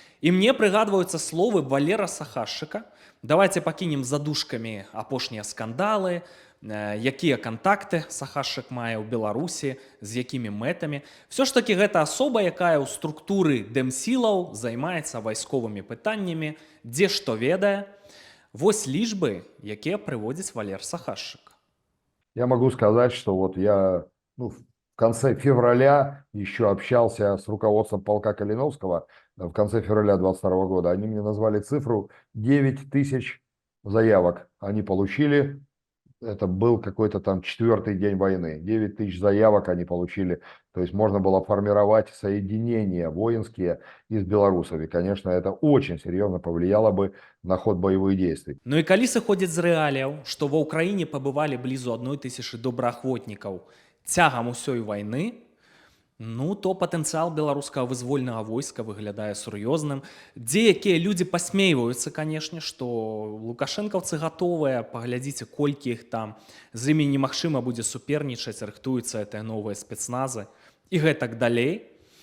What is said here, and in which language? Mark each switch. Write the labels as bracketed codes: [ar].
[be] І мне прыгадваюцца словы Валера Сахашчыка. Давайте пакінем задушкамі апошнія скандалы, якія кантакты Сахашчык мае ў Беларусі, з якімі мэтамі. Всё ж такі гэта асоба, якая ў структуры дэмсілаў займаецца вайсковымі пытаннямі, дзе што ведае. Вось лічбы, якія прыводзіць Валер Сахашчык. [ru] Я могу сказать, что вот я в конце февраля еще общался с руководством полка Калиновского, в конце февраля 2022 года. Они мне назвали цифру 9 тысяч заявок. Они получили, это был какой-то там 4-й день войны. 9 тысяч заявок они получили. То есть можно было формировать соединения воинские из белорусов. И, конечно, это очень серьезно повлияло бы на ход боевых действий. [be] Ну і калі сыходзіць з рэаліяў, што ва ўкраіне пабывалі блізу 1000 добраахвотнікаў цягам усёй вайны, ну то патэнцыял беларускага вызвольнага войска выглядае сур'ёзным. Дзе якія людзі пасмейваюцца, канешне, што лукашэнкаўцы гатовыя, паглядзіце, колькі іх там, з імі немагчыма будзе супернічаць, рыхтуюцца гэтыя новыя спецназы і гэтак далей.